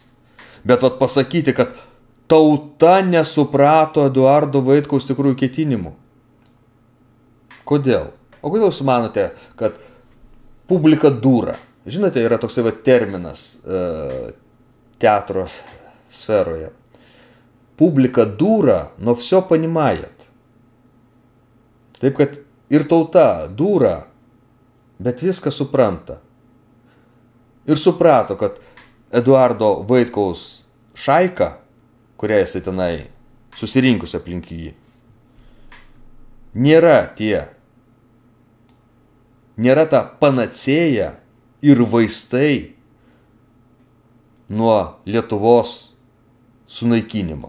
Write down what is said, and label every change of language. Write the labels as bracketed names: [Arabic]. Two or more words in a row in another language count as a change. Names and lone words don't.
[Lithuanian] Bet pasakyti, kad tauta nesuprato Eduardo Vaitkaus tikrųjų ketinimų. Kodėl? O kodėl jūs manote, kad publika dūra? Žinote, yra toksai terminas teatro sferoje. Publika dūra, [Russian] но все понимает. [Lithuanian] Taip, kad ir tauta dūra, bet viską supranta. Ir suprato, kad Eduardo Vaitkaus šaika, kurią jisai tenai susirinkus aplink jį, nėra ta panacėja ir vaistai nuo Lietuvos sunaikinimo.